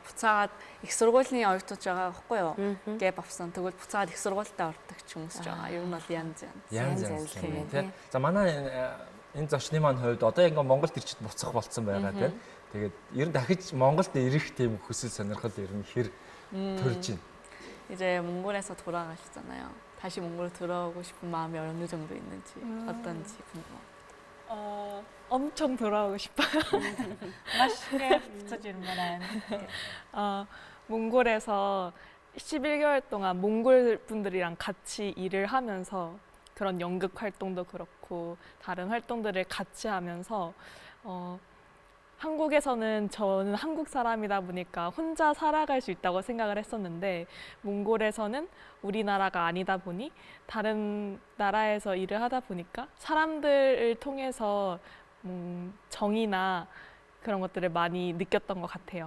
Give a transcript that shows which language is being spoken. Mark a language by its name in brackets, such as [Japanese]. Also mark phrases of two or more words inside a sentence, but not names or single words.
[Mongolian] Буцаагаад их сургуулийн оюутнууд байгаа байхгүй юу? Гэп авсан. Тэгвэл буцаагаад их сургуультай ордог ч хүмүүс ч байгаа. Ер нь бол янз янз юм тий. За манай энэ зочны маань хувьд одоо ингээ Монголд ирчихэд буцах болцсон байгаа тий. Тэгээд ер нь дахиж Монголд ирэх тийм хүсэл сонирхол ер нь хэр төрж байна. [Korean] 이제 몽골에서 돌아가시잖아요. 다시 몽골로 돌아오고 싶은 마음이 어느 정도 있는지 어떤지 궁금해요. 엄청 돌아오고 싶어요. 맛있게 붙여주는 거란. 몽골에서 11개월 동안 몽골 분들이랑 같이 일을 하면서 그런 연극 활동도 그렇고 다른 활동들을 같이 하면서 한국에서는 저는 한국 사람이다 보니까 혼자 살아갈 수 있다고 생각을 했었는데 몽골에서는 우리나라가 아니다 보니 다른 나라에서 일을 하다 보니까 사람들을 통해서 정이나 그런 것들을 많이 느꼈던 것 같아요.